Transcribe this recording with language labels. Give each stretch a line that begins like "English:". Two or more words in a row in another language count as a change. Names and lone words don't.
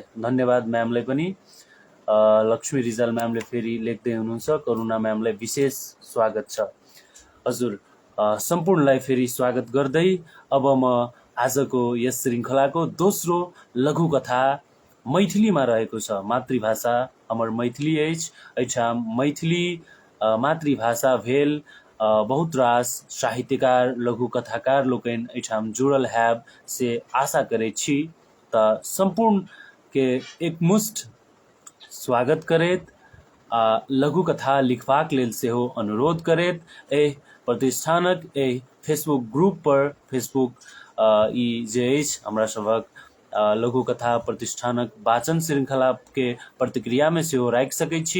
Nepali: धन्यवाद म्यामलाई पनि। लक्ष्मी रिजाल म्यामले फेरि लेख्दै हुनुहुन्छ, करुणा म्यामलाई विशेष स्वागत छ। हजुर सम्पूर्णलाई फेरि स्वागत गर्दै अब म आजको यस श्रृङ्खलाको दोस्रो लघुकथा मैथिलीमा रहेको छ।
Maithili: मातृभाषा हमर मैथिली अछि। एहिठाम मैथिली मातृभाषा भेल बहुत रास साहित्यकार लघुकथाकार लोकनि एहिठाम जुड़ल हैब से आशा करै छी। त सम्पूर्ण के एकमुष्ट स्वागत करैत लघुकथा लिखबाक लेल सेहो अनुरोध करैत एहि प्रतिष्ठानक एहि फेसबुक ग्रुप पर ई जे अछि हमरा सभक लघुकथा प्रतिष्ठानक वाचन श्रृङ्खला के प्रतिक्रिया में सेहो राखि सकै छी।